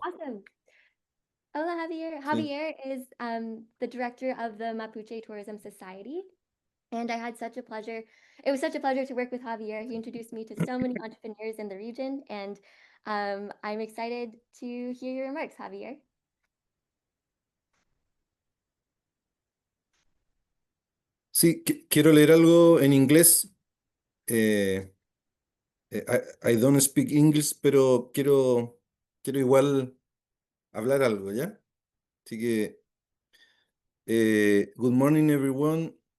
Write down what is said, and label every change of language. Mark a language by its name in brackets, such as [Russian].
[English] awesome. [Spanish] Hola, [English] Javier. Javier is the director of the Mapuche Tourism Society. And I had such a pleasure. It was such a pleasure to work with Javier. He introduced me to so many entrepreneurs in the region. And I'm excited to hear your remarks, Javier. [Spanish] Sí, quiero leer algo en inglés. [English] I don't speak English, [Spanish] pero quiero igual hablar algo, ¿ya? Así que, [English] good morning, everyone.